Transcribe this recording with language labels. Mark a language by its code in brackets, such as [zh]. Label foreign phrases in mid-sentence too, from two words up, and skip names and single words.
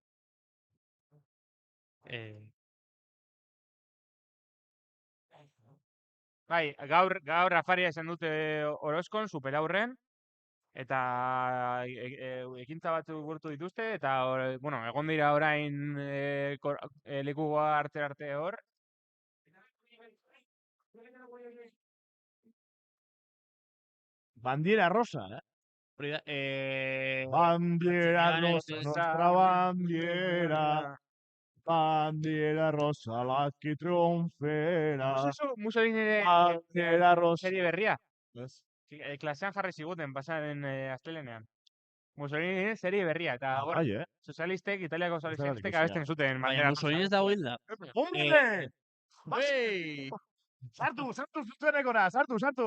[eu] Bai, gaur afaria esan dute Orozkon, superaurren. Eta ekintza batzu burutu dituzte, eta egon dira orain lekukoa arte hor. [it] Bandiera rosa, Bandiera rosa, nostra bandiera. Bandiera rosa, la que triunfera. [eu] Mussolini serie berria. Klasean jarri ziguten, pasaren astelenean. Mussolini serie berria, eta sozialistek, Italiako sozialistek abesten zuten. Baina Mussolini ez dago hilda. ¡Hombre! Sartu zuzenekora, sartu.